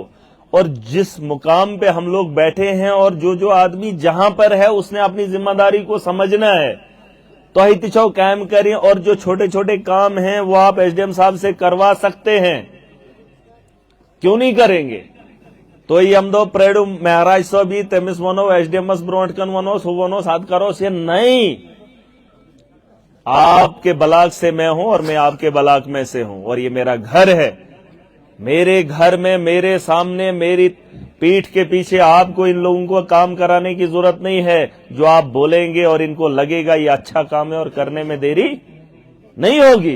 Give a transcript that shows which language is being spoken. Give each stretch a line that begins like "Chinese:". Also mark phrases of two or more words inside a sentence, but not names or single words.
Urdu: اور جس مقام پہ ہم لوگ بیٹھے ہیں اور جو آدمی جہاں پر ہے اس نے اپنی ذمہ داری کو سمجھنا ہے. تو اتچو قائم کریں, اور جو چھوٹے چھوٹے کام ہیں وہ آپ ایس ڈی ایم صاحب سے کروا سکتے ہیں, کیوں نہیں کریں گے؟
Kashmiri: تو یہ ہم دو پریڈو مہاراج صاحب تمس ونو ایس ڈی ایمس برونٹ کن ونوس ہو ونوس ہاتھ کروس,
Urdu: یہ نہیں. آپ کے بلاک سے میں ہوں اور میں آپ کے بلاک میں سے ہوں, اور یہ میرا گھر ہے. میرے گھر میں میرے سامنے میری پیٹھ کے پیچھے آپ کو ان لوگوں کو کام کرانے کی ضرورت نہیں ہے. جو آپ بولیں گے اور ان کو لگے گا یہ اچھا کام ہے اور کرنے میں دیری نہیں ہوگی.